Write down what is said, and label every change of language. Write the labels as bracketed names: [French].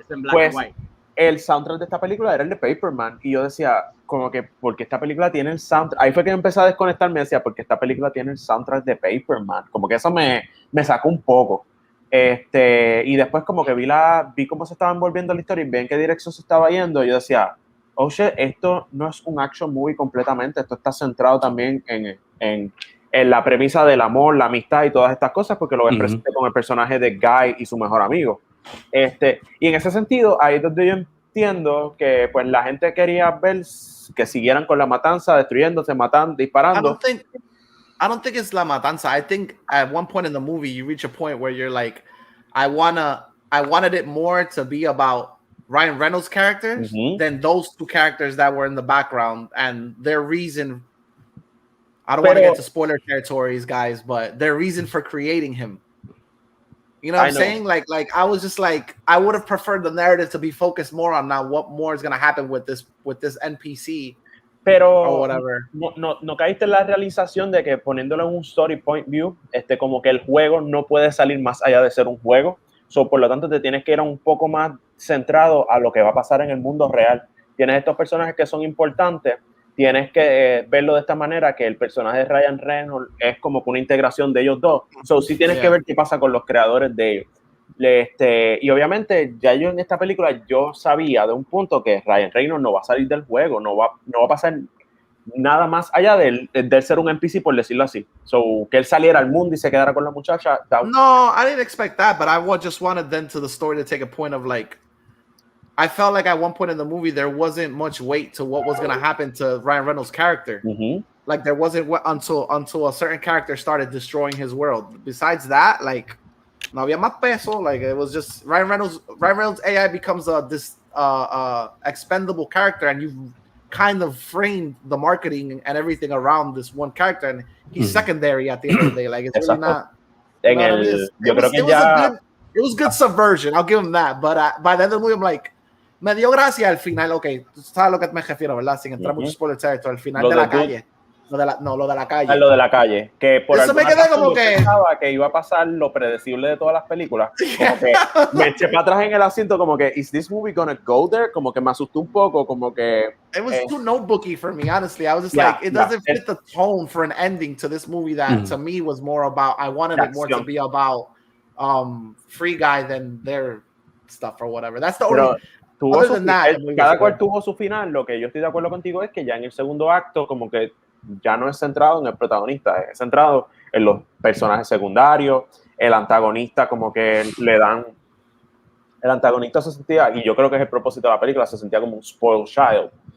[Spanish] Pues el soundtrack de esta película era el de Paperman y yo decía como que porque esta película tiene el soundtrack, ahí fue que empecé a desconectarme, decía porque esta película tiene el soundtrack de Paperman, como que eso me sacó un poco, y después como que vi cómo se estaba envolviendo la historia y vi en qué dirección se estaba yendo y yo decía, [English] oh shit, [Spanish] esto no es un [English] action movie [Spanish] completamente, esto está centrado también en la premisa del amor, la amistad y todas estas cosas, porque lo ves presente con el personaje de Guy y su mejor amigo. Y en ese sentido, ahí es donde yo entiendo que pues la gente quería ver que siguieran con la matanza, destruyéndose, matando, disparando. [English] I don't think it's [Spanish] la matanza. [English] I think at one point in the movie, you reach a point where you're like, I wanted it more to be about Ryan Reynolds' characters than those two characters that were in the background and their reason. I don't want to get to spoiler territories, guys, but their reason for creating him. You know what I'm saying? Like I was just like, I would have preferred the narrative to be focused more on now what more is going to happen with this NPC. [Spanish] Pero no caíste en la realización de que poniéndolo en un [English] story point view, [Spanish] como que el juego no puede salir más allá de ser un juego. So, por lo tanto, te tienes que ir un poco más centrado a lo que va a pasar en el mundo real. Tienes estos personajes que son importantes, tienes que verlo de esta manera, que el personaje de Ryan Reynolds es como que una integración de ellos dos. So, sí tienes que ver qué pasa con los creadores de ellos. Y obviamente ya yo en esta película yo sabía de un punto que Ryan Reynolds no va a salir del juego, no va a pasar nada más allá de ser un NPC, por decirlo así. So, que él saliera al mundo y se quedara con la muchacha. [English] No, I didn't expect that, but I just wanted them to the story to take a point of like, I felt like at one point in the movie there wasn't much weight to what was going to happen to Ryan Reynolds' character. Like there wasn't until a certain character started destroying his world. Besides that, like [Spanish] no había más peso. [English] Like it was just Ryan Reynolds AI becomes this expendable character, and you kind of framed the marketing and everything around this one character, and he's secondary at the end of the day. Like it's really not. It was good subversion. I'll give him that. But by the end of the movie, I'm like, [Spanish] me dio gracia al final. Okay, tú sabes a lo que me refiero, ¿verdad? Sin entrar mucho [English] spoiler territory. [Spanish] Al final de la calle. Lo de la calle. Lo de la calle. Que por eso me quedé como que pensaba que iba a pasar lo predecible de todas las películas. Como que me eché para atrás en el asiento, como que, [English] ¿is this movie gonna go there? [Spanish] Como que me asustó un poco, como que. [English] It was too notebooky for me, honestly. I was just like, it doesn't fit the tone for an ending to this movie that to me was more about. I wanted it more to be about Free Guy than their stuff or whatever. That's the only. [Spanish] Cada cual tuvo su final. Lo que yo estoy de acuerdo contigo es que ya en el segundo acto, como que ya no es centrado en el protagonista, es centrado en los personajes secundarios. El antagonista, como que le dan. El antagonista se sentía, y yo creo que es el propósito de la película, se sentía como un [English] spoiled child.